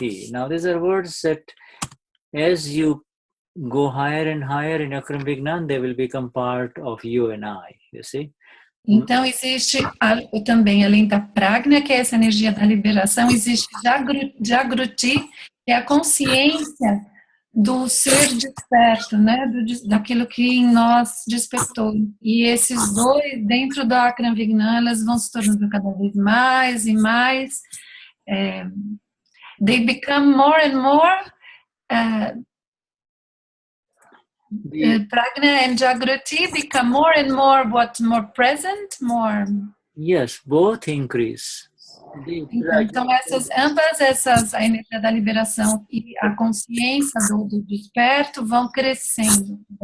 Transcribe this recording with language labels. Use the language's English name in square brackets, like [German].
[English] Now, these are words that as you go higher and higher in Akram Vignan, they will become part of you and I, you see. [Portuguese] Então, existe também, além da pragna, que é essa energia da liberação, existe Jagruti, que é a consciência do ser desperto, né? Daquilo que em nós despertou. E esses dois, dentro do Akram Vignan, elas vão se tornando cada vez mais e mais. [English] They become more and more. Pragna and Jagruti become more and more more present, more. Yes, both increase. [Portuguese] Então ambas essas, a energia da liberação e a consciência do desperto vão crescendo.